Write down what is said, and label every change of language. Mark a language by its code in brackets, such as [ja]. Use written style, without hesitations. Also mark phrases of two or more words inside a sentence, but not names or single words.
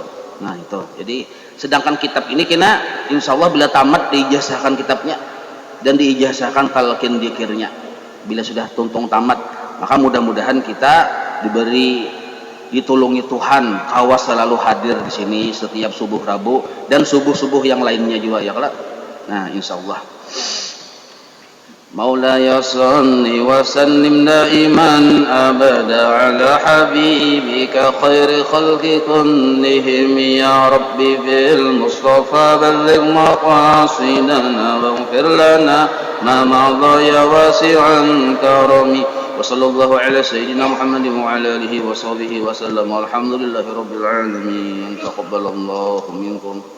[bjn] Nah itu jadi sedangkan kitab ini kena [ar] إن شاء الله [bjn] bila tamat diijazahkan kitabnya dan diijazahkan talqin dzikirnya. Bila sudah tuntung tamat maka mudah-mudahan kita ditulungi Tuhan kawas selalu hadir di sini setiap subuh Rabu dan subuh-subuh yang lainnya juga ya kalau. [ar] Nah إن شاء الله مولاي صل وسلم دائما أبدا على حبيبك خير خلق كلهم يا ربي بالمصطفى بلغ مقاصدنا واغفر لنا ما مضى يا واسع الكرم وصلى الله على سيدنا محمد وعلى آله وصحبه وسلم والحمد لله رب العالمين تقبل الله منكم